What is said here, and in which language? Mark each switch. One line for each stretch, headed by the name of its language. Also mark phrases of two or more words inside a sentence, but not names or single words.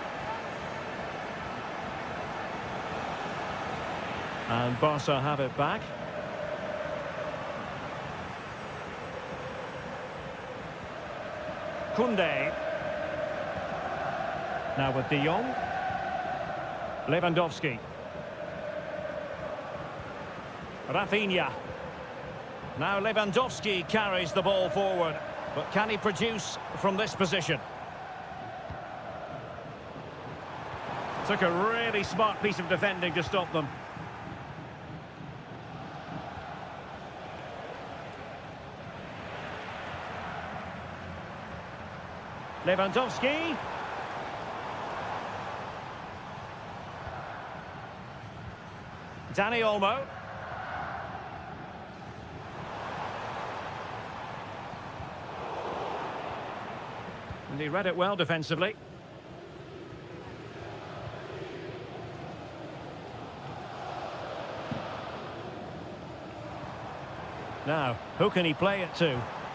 English: And Barca have it back. Koundé. Now with de Jong. Lewandowski. Rafinha. Now Lewandowski carries the ball forward. But can he produce from this position? Took a really smart piece of defending to stop them. Lewandowski. Dani Olmo. And he read it well defensively. Now, who can he play it to?